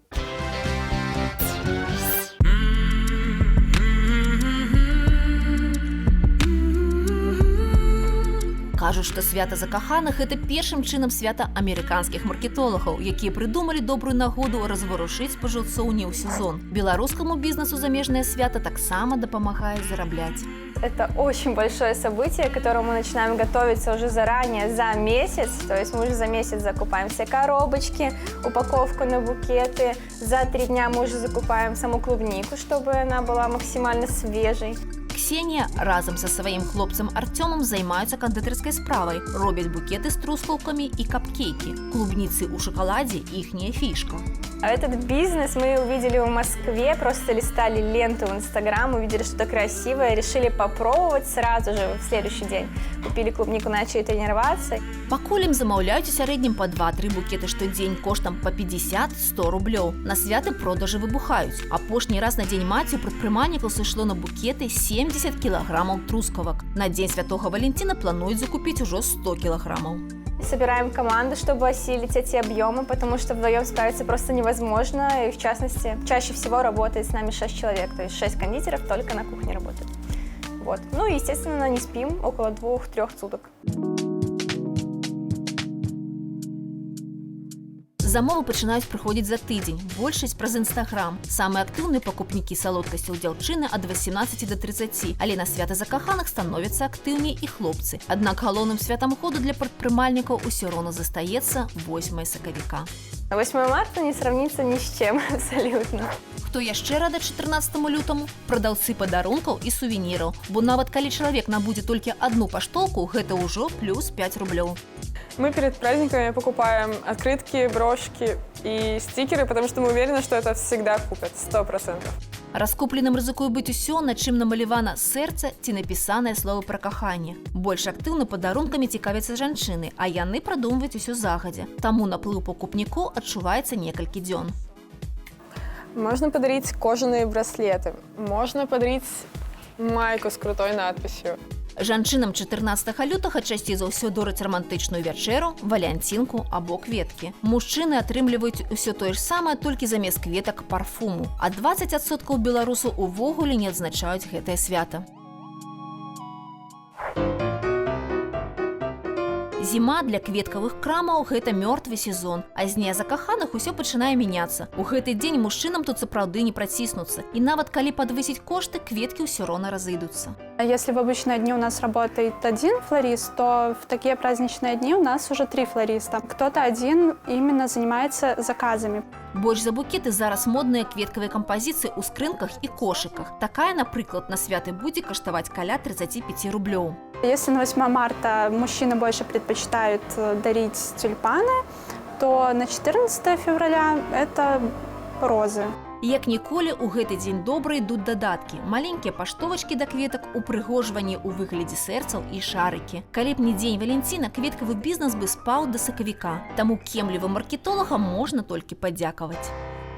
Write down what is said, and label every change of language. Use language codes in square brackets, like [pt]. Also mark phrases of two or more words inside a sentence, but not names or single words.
[be] Кажуць, што свята закаханых – гэта першым чынам свята амерыканскіх маркетолагаў, якія прыдумалі добрую нагоду разварушыць спажыўцоў не ў сезон. Беларускаму бізнесу замежнае свята таксама дапамагае зарабляць. [ru] Это очень большое событие, к которому мы начинаем готовиться уже заранее, за месяц. То есть мы уже за месяц закупаем все коробочки, упаковку на букеты. За 3 дня мы уже закупаем саму клубнику, чтобы она была максимально свежей. [be] Ксенія разам са сваім хлопцам Артёмам займаюцца кандытарскай справай, робяць букеты з трускаўкамі і капкейкі. Клубніцы ў шакаладзе – іхняя фішка. [ru] А этот бизнес мы увидели в Москве, просто листали ленту в Инстаграм, увидели что-то красивое, решили попробовать сразу же в следующий день. Купили клубнику, начали тренироваться. [be] Пакуль ім замаўляюць у сярэднім па 2-3 букеты штодзень коштам па 50-100 рублёў. На святы продажы выбухаюць. Апошні раз на дзень маці у прадпрымальнікаў сышло на букеты 70 кілаграмаў трускавак. На дзень Святога Валентина плануюць закупіць ужо 100 кілаграмаў. [ru] Собираем команду, чтобы осилить эти объемы, потому что вдвоем справиться просто невозможно. И в частности, чаще всего работает с нами 6 человек, то есть 6 кондитеров только на кухне работают. Вот. Ну и, естественно, не спим около 2-3 суток. [be] Замовы пачынаюць прыходзіць за тыдзень, большасць праз Інстаграм. Самыя актыўныя пакупнікі салодкасцяў дзяўчыны ад 18 до 30, але на свята закаханых становяцца актыўней і хлопцы. Аднак галоўным святам году для прадпрымальнікаў усё роўна застаецца 8 сакавіка. [ru] 8 марта не сравнится ни с чем абсолютно. [be] Хто яшчэ рада 14 лютаму? Прадаўцы падарункаў і сувеніраў, бо нават калі чалавек набудзе толькі одну паштоўку, гэта ўжо плюс 5 рублёў. [ru] Мы перед праздниками покупаем открытки, брошки и стикеры, потому что мы уверены, что это всегда купят, 100%. [be] Раскупленым рызыкуе быць усё, на чым намалявана сэрца ці напісаныя словы пра каханне. Больш актыўна падарункамі цікавяцца жанчыны, а яны прадумваюць усё загадзя. Таму наплыў пакупнікоў адчуваецца некалькі дзён. [ru] Можно подарить кожаные браслеты. Можно подарить майку с крутой надписью. [be] Жанчынам 14 лютага часцей за ўсё дораць рамантычную вячэру, валянцінку або кветкі. Мужчыны атрымліваюць усё тое ж самае, толькі замест кветак парфуму. А 20% беларусаў увогуле не адзначаюць гэтае свята. Зіма для кветкавых крамаў – гэта мёртвы сезон, а з дня закаханых усё пачынае мяняцца. У гэты дзень мужчынам тут сапраўды не праціснуцца. І нават калі падвысіць кошты, кветкі ўсё роўна разыдуцца. [ru] Если в обычные дни у нас работает один флорист, то в такие праздничные дни у нас уже 3 флориста. Кто-то один именно занимается заказами. [be] Больш за букеты зараз модныя кветкавыя кампазіцыі ў скрынках і кошыках. Такая, напрыклад, на святы будзе каштаваць каля 35 рублёў. [ru] Если на 8 марта мужчины больше предпочитают дарить тюльпаны, то на 14 февраля это розы. [be] Як ніколі, у гэты дзень добра ідуць дадаткі. Маленькія паштовачкі да кветак, упрыгожванні ў выглядзе сэрцаў і шарыкі. Калі б не дзень Валенціна, кветкавы бізнес бы спаў да сакавіка. Таму кемлівым маркетолагам можна толькі падзякаваць.